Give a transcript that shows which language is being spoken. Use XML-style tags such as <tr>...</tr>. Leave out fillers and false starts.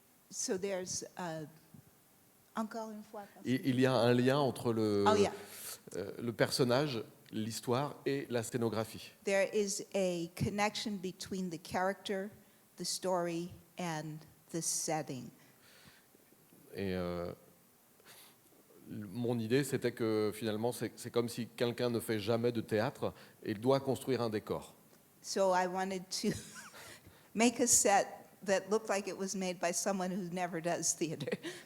<en>So there's,</en> <fr>encore une fois. Il y a un lien entre le personnage, l'histoire et la scénographie.</fr> <en>There is a connection between the character, the story, and the setting.</en> <fr>Et mon idée, c'était que finalement, c'est comme si quelqu'un ne fait jamais de théâtre et il doit construire un décor.</fr> <en>So I wanted to make a set that looked like it was made by someone who never does theater.</en>